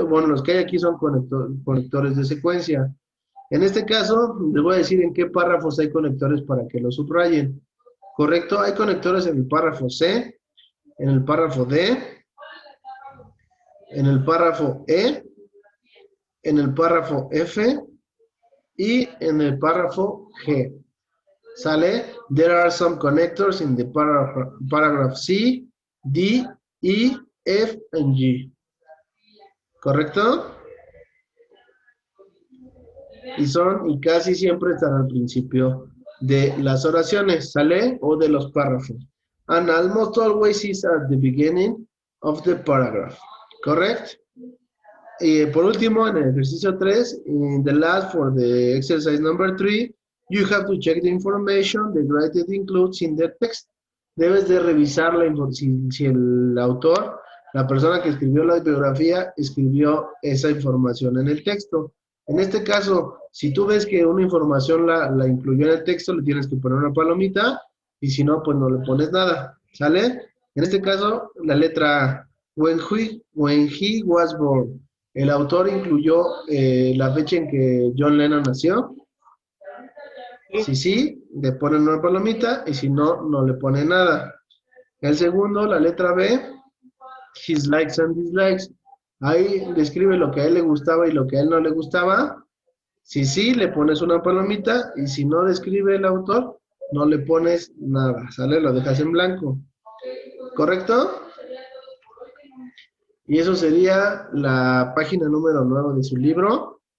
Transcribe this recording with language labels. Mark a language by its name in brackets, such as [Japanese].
[Spanish] Bueno, los que hay aquí son conectores de secuencia. En este caso, les voy a decir en qué párrafos hay conectores para que los subrayen. ¿Correcto? Hay conectores en el párrafo C, en el párrafo D, en el párrafo E, en el párrafo F y en el párrafo G. ¿Sale? [English] There are some connectors in the paragraph C, D, E, F, and G. [Spanish] ¿Correcto? Y casi siempre están al principio de las oraciones, ¿sale? O de los párrafos. [English] And almost always is at the beginning of the paragraph. ¿Correct? [Spanish] Y por último, en el ejercicio 3, [English] in the last for the exercise number 3, you have to check the information the writer includes in the text. [Spanish] Debes de revisar si el autor, la persona que escribió la biografía, escribió esa información en el texto. En este caso, si tú ves que una información la incluyó en el texto, le tienes que poner una palomita, y si no, pues no le pones nada, ¿sale? En este caso, la letra A, [English] when he was born. [Spanish] El autor incluyó la fecha en que John Lennon nació. Si sí, le ponen una palomita, y si no, no le ponen nada. El segundo, la letra B, [English] his likes and dislikes. [Spanish] Ahí describe lo que a él le gustaba y lo que a él no le gustaba. Si sí, le pones una palomita, y si no describe el autor, no le pones nada, ¿sale? Lo dejas en blanco. ¿Correcto? Y eso sería la página número 9 de su libro.